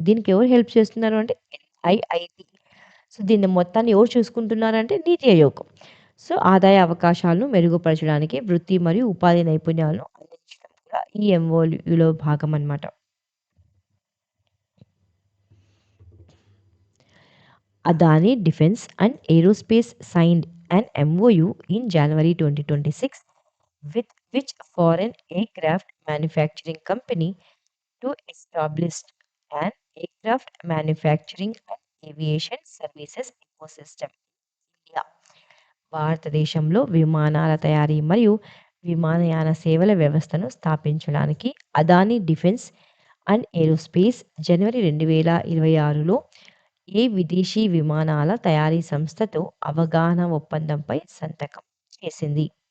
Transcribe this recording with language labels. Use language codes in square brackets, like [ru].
[te] దీనికి ఎవరు హెల్ప్ చేస్తున్నారు అంటే ఎన్‌ఐఐటీ. సో, దీన్ని మొత్తాన్ని ఎవరు చూసుకుంటున్నారంటే నీతి ఆయోగ్. సో, ఆదాయ అవకాశాలను మెరుగుపరచడానికి వృత్తి మరియు ఉపాధి నైపుణ్యాలను అందించడం కూడా ఈ ఎంఓయూలో భాగం అన్నమాట. [en] Adani Defense and Aerospace signed an MOU in January 2026 with which foreign aircraft manufacturing company to establish an aircraft manufacturing and aviation services ecosystem. [te] India భారతదేశంలో విమానాల తయారీ మరియు విమానయాన సేవల వ్యవస్థను స్థాపించడానికి అదానీ డిఫెన్స్ అండ్ ఏరోస్పేస్ జనవరి 2026లో ఏ విదేశీ విమానాల తయారీ సంస్థతో అవగాహన ఒప్పందంపై సంతకం చేసింది?